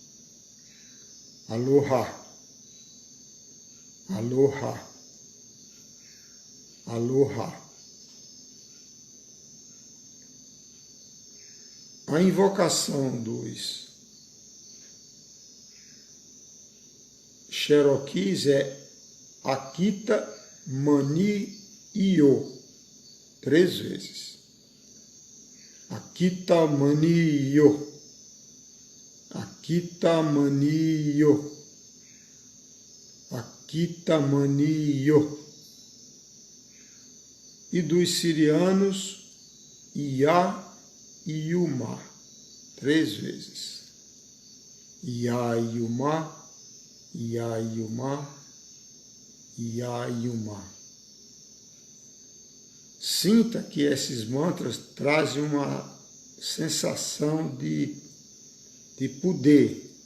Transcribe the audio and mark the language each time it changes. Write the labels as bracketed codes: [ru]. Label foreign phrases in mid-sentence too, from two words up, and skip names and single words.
[haw] Aloha, aloha, aloha. [pt] A invocação dos Cherokees é Akita Mani Io, 3 vezes. Akita Mani Io, Akita Mani Io, Akita Mani Io. E dos sirianos, Ia e Yuma, 3 vezes. Ia Yuma, Ia Yuma, Ia Yuma. Sinta que esses mantras trazem uma sensação de poder.